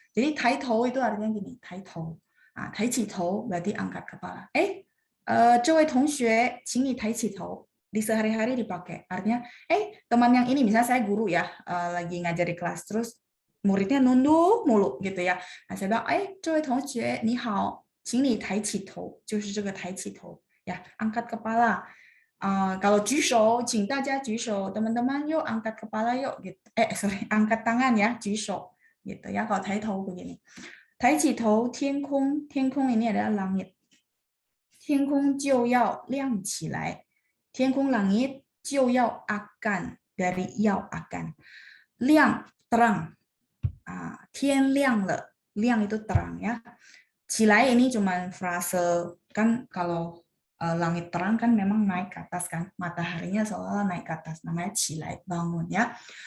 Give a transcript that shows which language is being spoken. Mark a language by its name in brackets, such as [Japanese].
[Indonesian] Jadi 抬头 itu artinya gini, 抬头. Nah, 抬起头 berarti angkat kepala. [Chinese] 这位同学，请你抬起头. [Indonesian] Di sehari-hari dipakai. Artinya, teman yang ini, misalnya saya guru ya, lagi ngajar di kelas, terus muridnya nunduk mulu gitu ya. Nah, saya bilang, [Chinese] 这位同学，你好，请你抬起头. 就是这个抬起头. [Indonesian] Ya, angkat kepala. [Chinese] Kalau 举手, 请大家举手. [Indonesian] Teman-teman yuk angkat kepala yuk. Gitu. Angkat tangan ya, 举手. Gitu ya, kalau 抬头 begini. [Chinese] 抬起头, 天空, 天空 [Indonesian] ini adalah langit. [Chinese] 天空就要亮起来. [Indonesian] 天空 langit 就要 akan, dari 要 akan. 亮 terang. 天亮了, 亮 itu terang ya. 起来 ini cuma frase, kan kalau langit terang kan memang naik ke atas kan, mataharinya seolah naik ke atas, namanya 起来, bangun ya.